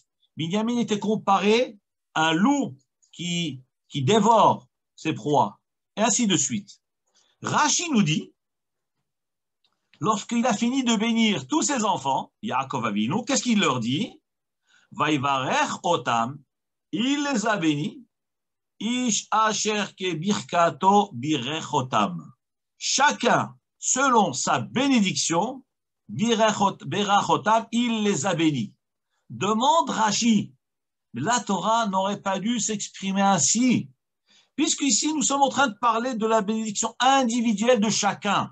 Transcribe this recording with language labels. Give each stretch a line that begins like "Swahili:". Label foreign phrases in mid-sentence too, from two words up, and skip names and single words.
French: Binyamin était comparé à un loup qui dévore ses proies. Et ainsi de suite. Rashi nous dit, lorsqu'il a fini de bénir tous ses enfants, Yaakov Avinu, qu'est-ce qu'il leur dit?
Hebrew: Vaivarech otam,
French: il les a bénis.
Hebrew: Ish asher ke birkato birech otam.
French: Chacun, selon sa bénédiction,
Hebrew: birach otam,
French: il les a bénis. Demande Rashi, la Torah n'aurait pas dû s'exprimer ainsi, puisqu'ici nous sommes en train de parler de la bénédiction individuelle de chacun.